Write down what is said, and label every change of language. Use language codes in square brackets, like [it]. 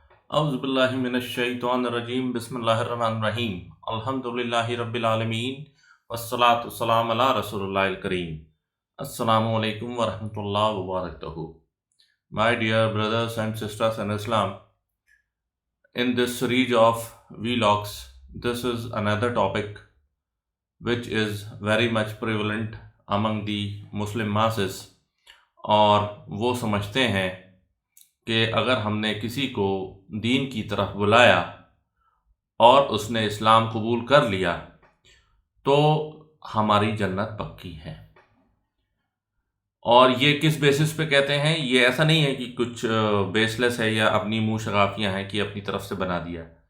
[ar] اعوذ باللہ من الشیطان الرجیم بسم اللہ الرحمن الرحیم الحمدللہ رب العالمین والصلاة والسلام علی رسول اللہ الکریم. السلام علیکم ورحمۃ اللہ وبرکاتہ. [en] My dear brothers and sisters in Islam, in this series of vlogs, this is another topic which is very much prevalent among the Muslim masses. [ur] اور وہ سمجھتے ہیں کہ اگر ہم نے کسی کو دین کی طرف بلایا اور اس نے اسلام قبول کر لیا تو ہماری جنت پکی ہے. اور یہ کس بیسس پہ کہتے ہیں؟ یہ ایسا نہیں ہے کہ کچھ بیس لیس ہے یا اپنی منہ شگافیاں ہیں کہ اپنی طرف سے بنا دیا.